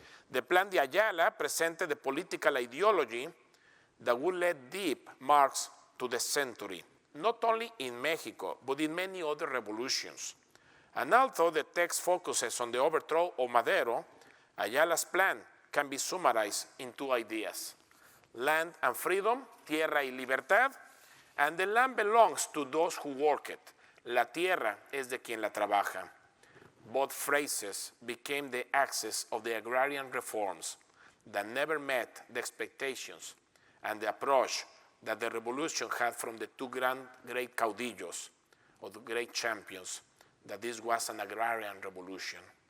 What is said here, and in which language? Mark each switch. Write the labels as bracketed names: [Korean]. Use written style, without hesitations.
[English] The Plan de Ayala presented the political ideology that would leave deep marks to the century, not only in Mexico, but in many other revolutions. And although the text focuses on the overthrow of Madero, Ayala's plan can be summarized in 2 ideas: land and freedom, [Spanish] tierra y libertad, [English] and the land belongs to those who work it. [Spanish] La tierra es de quien la trabaja. [English] Both phrases became the axis of the agrarian reforms that never met the expectations and the approach that the revolution had from the 2 great caudillos, or the great champions, that this was an agrarian revolution.